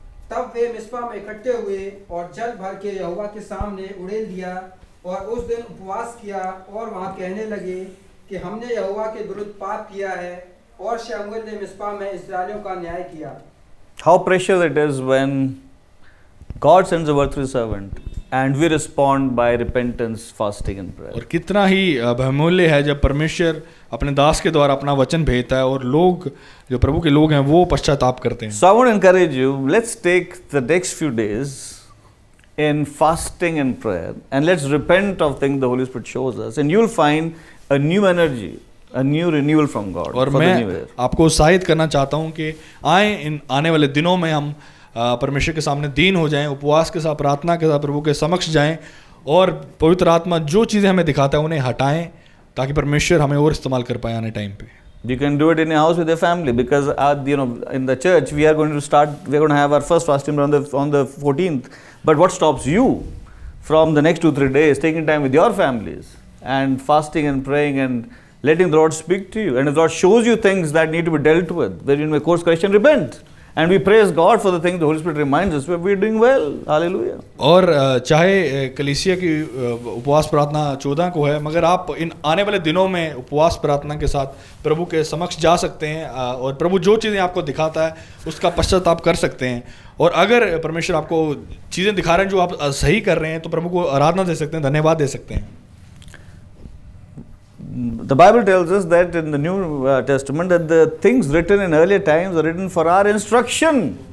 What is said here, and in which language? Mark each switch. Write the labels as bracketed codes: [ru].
[hi] तब वे मिस्पा में इकट्ठे हुए और जल भर के यहोवा के सामने उड़ेल दिया और उस दिन उपवास किया और वहां कहने लगे कि हमने यहोवा के विरुद्ध पाप किया है। और शमूएल ने मिस्पा में इस्राएलियों का न्याय किया। [en] How precious it is when God sends a worthy servant and we respond by repentance, fasting and prayer. [hi] और कितना ही बहुमूल्य है जब परमेश्वर अपने दास के द्वारा अपना वचन भेजता है और लोग जो प्रभु के लोग हैं वो पश्चाताप करते हैं। [en] So I want to encourage you, let's take the next few days in fasting and prayer and let's repent of things the Holy Spirit shows us, and you'll find a new energy, a new renewal from God [hi] और [en] for the new [hi] मैं [en] year. [hi] आपको उत्साहित करना चाहता हूँ कि आए इन आने वाले दिनों में हम परमेश्वर के सामने दीन हो जाएं, उपवास के साथ प्रार्थना के साथ प्रभु के समक्ष जाएं और पवित्र आत्मा जो चीज़ें हमें दिखाता है उन्हें हटाएं ताकि परमेश्वर हमें और इस्तेमाल कर पाए आने टाइम पे। [en] You can do it in your house with your family, because in the church we are going to have our first fasting on the 14th. But what stops you from the next 2-3 days taking time with your families and fasting and praying and letting the Lord speak to you? And if the Lord shows you things that need to be dealt with, where you may course correction, repent. And we praise God for the things the Holy Spirit reminds us where we're doing well. Hallelujah. [hi] और चाहे कलीसिया की उपवास प्रार्थना 14 को है, मगर आप इन आने वाले दिनों में उपवास प्रार्थना के साथ प्रभु के समक्ष जा सकते हैं और प्रभु जो चीज़ें आपको दिखाता है उसका पश्चाताप कर सकते हैं। और अगर परमेश्वर आपको चीज़ें दिखा रहे हैं जो आप सही कर रहे हैं तो प्रभु को आराधना दे सकते हैं, धन्यवाद दे सकते हैं। [en] The Bible tells us that in the New Testament that the things written in earlier times are written for our instruction.